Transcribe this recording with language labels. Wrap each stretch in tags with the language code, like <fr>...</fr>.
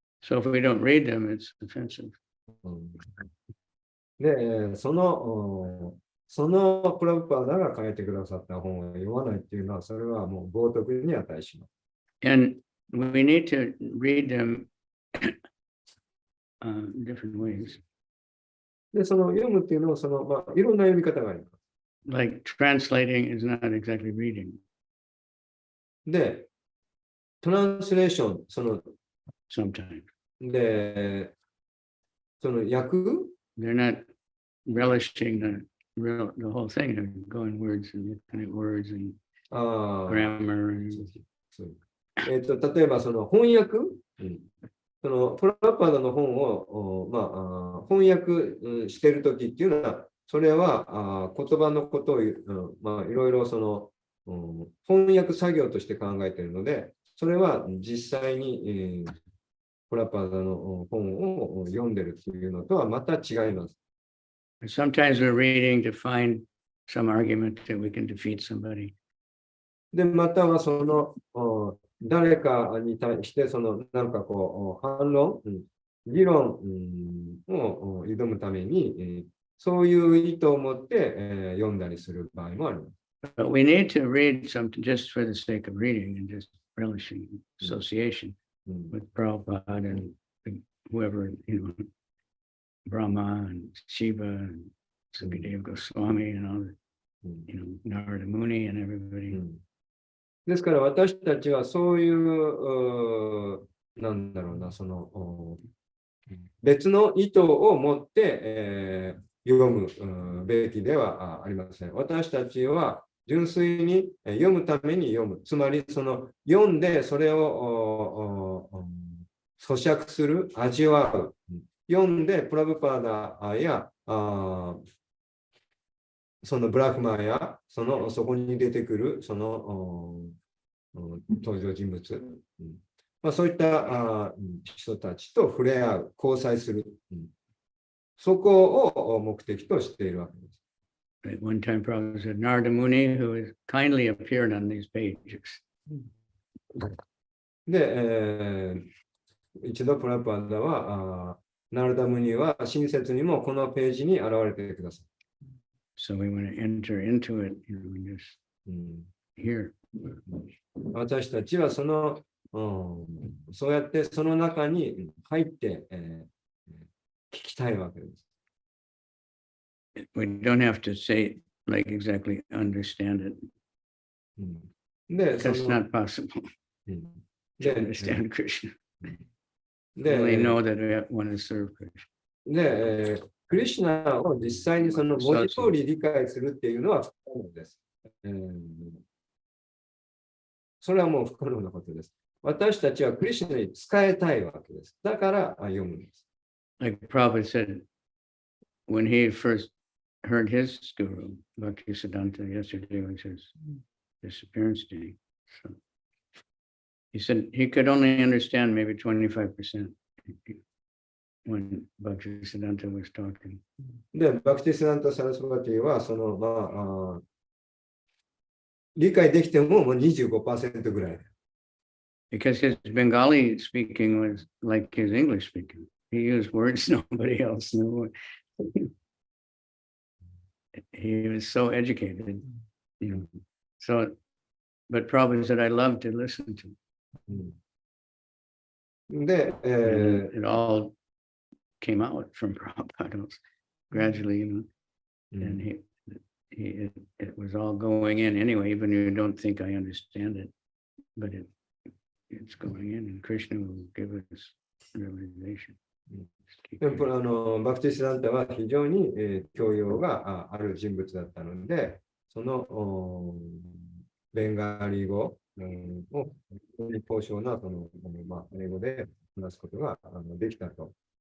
<en>So if we don't read them, it's offensive.</en> <ja>で、そのプラブパーダが書いてくださった本を読まないっていうのは、それはもう冒涜に値します。</ja> <en>And we need to read them different ways.</en> <ja>で、その読むっていうのは、いろんな読み方があります。</ja> <en>Like translating is not exactly reading.</en> <ja>で、トランスレーション、</ja> <en>Sometimes</en> <ja>で、訳</ja> <en>they're not relishing the whole thing. They're going words and looking at words and grammar. And...</en> <ja>例えば翻訳、プラパダの本を、翻訳しているときっていうのは、それは言葉のことを、いろいろ翻訳作業として考えているので、それは実際に、プラパダの本を読んでるっていうのとはまた違います。</ja> <en>Sometimes we're reading to find some argument that we can defeat somebody.</en> <ja>で、または誰かに対して、なんか反論、議論を挑むために、そういう意図を持って、読んだりする場合もあります。</ja> <en>But we need to read something just for the sake of reading and just relishing association with Prabhupada and whoever, Brahma and Shiva and Sukadeva Goswami and all the, Narada Muni and everybody.</en> <ja>ですから私たちはそういう、なんだろうな、その別の意図を持って、読むべきではありません。私たちは純粋に読むために読む。つまりその読んでそれを咀嚼する、味わう。読んでプラブパーダやそのブラフマーやそこに出てくるその登場人物、そういった人たちと触れ合う、交際する、そこを目的としているわけです。</ja> <en>At one time, Prabhupada said, Narada Muni, who has kindly appeared on these pages.</en> <ja>で、一度プラパーダはナルダムニは親切にもこのページに現れてください。</ja> <en>So we want to enter into it, just here.</en> <ja>私たちはそうやってその中に入って、聞きたいわけです。</ja> <en>We don't have to say, like, exactly understand it.</en> <ja>で、</ja> <en>That's not possible to</en> <ja>で、</ja> <en>understand Krishna.</en> <ja>で</ja> <en>Only know that we want to serve Krishna.</en> <ja>で、クリシュナを実際にその文字通り理解するっていうのは不可能です。それはもう不可能なことです。私たちはクリシュナに使えたいわけです。だから読むんです。</ja> <en>Like Prabhupada said, when he first heard his guru, Bhaktisiddhanta, yesterday was his disappearance day. So he said he could only understand maybe 25% when Bhaktisiddhanta was talking.</en> <ja>で、バクティシダンタ・サラスバティは理解できても25% ぐらい。</ja> <en>Because his Bengali speaking was like his English speaking. He used words nobody else knew. He was so educated, So, but Prabhupada said, I love to listen to.</en> <ja>で、</ja> <en>it all came out from Prabhupada gradually, and it was all going in anyway, even if you don't think I understand it, but it's going in, and Krishna will give us realization.</en> <ja>でもバクティシダンタは非常に、教養がある人物だったので、そのベンガリ語を高尚な英語で話すことができたと。</ja>